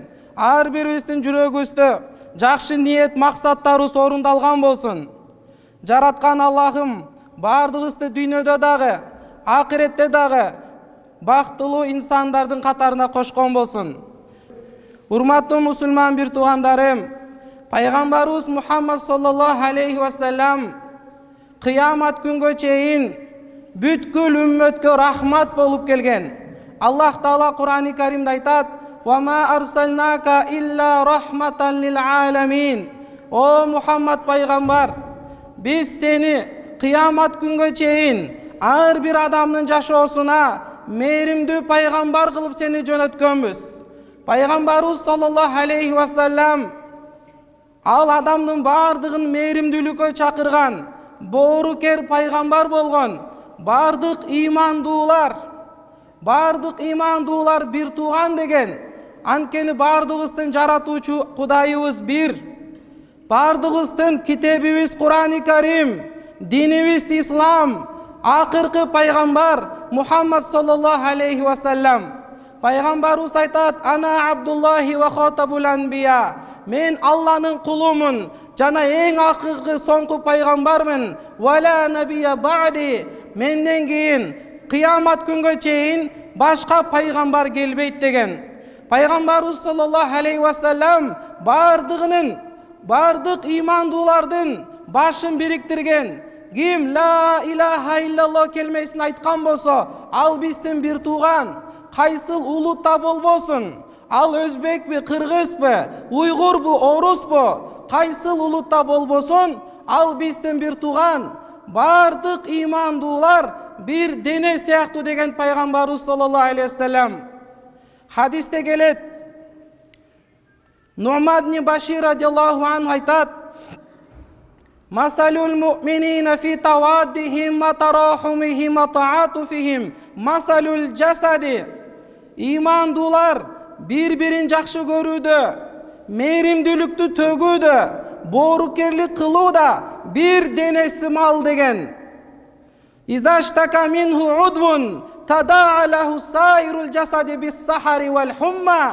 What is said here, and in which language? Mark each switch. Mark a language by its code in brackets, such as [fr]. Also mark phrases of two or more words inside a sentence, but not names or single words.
[ky] Ар бирибиздин жүрөгүбүздө жакшы ниет, максаттарыбыз орундалган болсун. Жараткан Аллахым бардыгыбызды дүйнөдө дагы, акыретте дагы бактылуу инсандардын катарына кошкон болсун. Урматтуу мусулман бир туугандарым, Пайгамбарыбыз Мухаммад [ar] صلى الله عليه وسلم [ky] кыямат күнгө чейин бүткүл үммөткө рахмат болуп келген. Аллах Таала Кур'ан-ы Каримде айтат: [ar] "وما أرسلناك إلا رحمة للعالمين". [ky] О Мухаммад пайгамбар, биз сени кыямат күнгө чейин ар бир адамдын жашоосуна мээримдүү пайгамбар кылып сени жөнөткөнбүз. Пайгамбарыбыз [ar] صلى الله عليه وسلم [ky] ал адамдын бардыгын мээримдүүлүккө чакырган, боорукер пайгамбар болгон. Бардык имандуулар бир тууган деген. Анткени бардыгыбыздын жаратуучу Кудайыбыз бир. Бардыгыбыздын китебибиз Кур'ан-ы Карим, динибиз Ислам, акыркы пайгамбар Мухаммад [ar] صلى الله عليه وسلم. [ky] Пайгамбарыбыз айтат: [ar] "أنا عبد الله وخاتم الأنبياء". [ky] Мен Алланын кулумун жана эң акыркы соңку пайгамбармын. [ar] "ولا نبي بعدي", [ky] менден кийин кыямат күнгө чейин башка пайгамбар келбейт деген. Пайгамбарыбыз [ar] صلى الله عليه وسلم [ky] бардык имандуулардын башын бириктирген. Ким [ar] لا إله إلا الله [ky] келмесин айткан болсо, ал биздин бир тууган. Кайсыл улутта болбосун, ал өзбекпи, кыргызбы, уйгурбу, орусбу, кайсыл улутта болбосун, ал биздин бир тууган. Бардык имандуулар бир дене сыяктуу деген пайгамбарыбыз [ar] صلى الله عليه وسلم. [ky] Хадисте келет, [ar] Нуман ибн Башир رضي الله عنه айтат: "مثل المؤمنين في توادهم وتراحمهم وتعاطفهم مثل الجسد". [ky] Имандуулар бир-бирин жакшы көрүүдө, мээримдүүлүктү төгүүдө, боорукерлик кылууда бир дене сымал деген. [ar] "إذا اشتكى منه عضو تداعى له سائر الجسد بالسهر والحمى".